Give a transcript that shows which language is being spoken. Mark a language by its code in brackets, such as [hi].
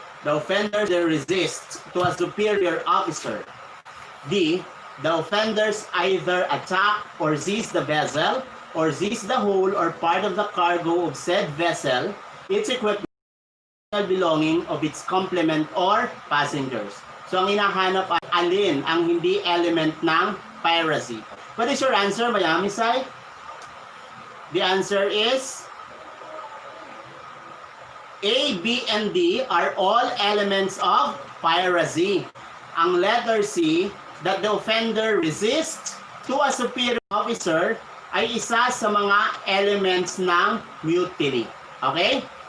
[en] The offender resists to a superior officer. D. The offenders either attack or seize the vessel or seize the whole or part of the cargo of said vessel, its equipment, belonging of its complement or passengers. [tl] So ang hinahanap ay alin ang hindi element ng piracy. [en] What is your answer, Miami Sai? The answer is A, B, and D are all elements of piracy. [tl] Ang letter C, [en] that the offender resists to a superior officer, [tl] ay isa sa mga elements ng mutiny. Okay?